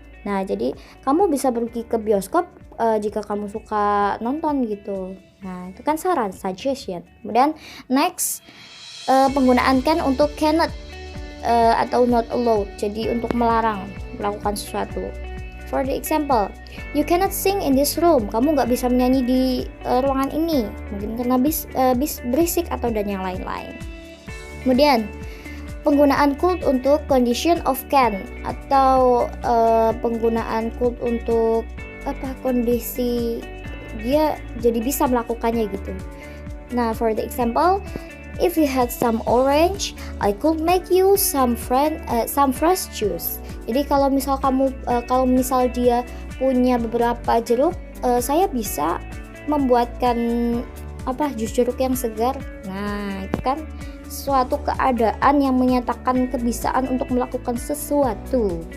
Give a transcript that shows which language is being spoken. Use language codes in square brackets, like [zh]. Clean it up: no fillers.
[id] Nah, jadi kamu bisa pergi ke bioskop jika kamu suka nonton gitu. Nah, itu kan saran, suggestion. Kemudian next, penggunaan can untuk cannot atau not allowed. Jadi untuk melarang melakukan sesuatu. [en] For the example, you cannot sing in this room. [id] Kamu nggak bisa menyanyi di ruangan ini, mungkin karena berisik atau dan yang lain-lain. Kemudian penggunaan could untuk condition of can atau penggunaan could untuk kondisi dia jadi bisa melakukannya gitu. Nah, [en] for the example, if you had some orange, I could make you some fresh juice. [id] Jadi kalau misal dia punya beberapa jeruk, saya bisa membuatkan jus jeruk yang segar. Nah, itu kan suatu keadaan yang menyatakan kebisaan untuk melakukan sesuatu.